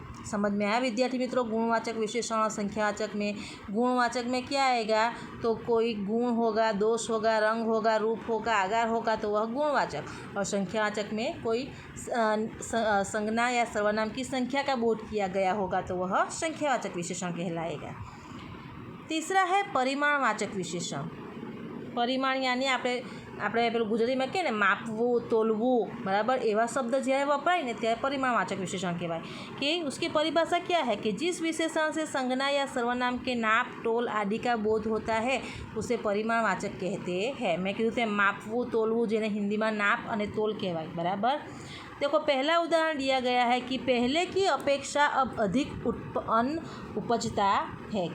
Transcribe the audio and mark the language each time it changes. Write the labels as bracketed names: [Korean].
[Hindi] समझ में आया विद्यार्थी मित्रों? गुणवाचक विशेषण और संख्यावाचक में, गुणवाचक में क्या आएगा, तो कोई गुण होगा, दोष होगा, रंग होगा, रूप होगा, आकार होगा, तो वह गुणवाचक। और संख्यावाचक में कोई संज्ञा या सर्वनाम की संख्या का बोध किया गया होगा, तो वह संख्यावाचक विशेषण कहलाएगा। तीसरा है परिमाणवाचक विशेषण। परिमाण यानी [Gujarati] આપણે પેલું ગુજરાતીમાં કહે ને માપવું, તોલવું, બરાબર, એવા શબ્દ જ્યારે વપરાય ને ત્યારે પરિમાણવાચક विशेषण કહેવાય। [Hindi] कि उसकी परिभाषा क्या है कि जिस विशेषण से संज्ञा या सर्वनाम के नाप, तोल आदि का बोध होता है उसे परिमाणवाचक कहते हैं। [Gujarati] मैं कीધું તેમ માપવું, તોલવું, જેને हिंदीમાં नाप અને तोल કહેવાય। [Hindi] बराबर। देखो पहला उदाहरण दिया गया है कि पहले की अपेक्षा अब अधिक अन्न उपजता है।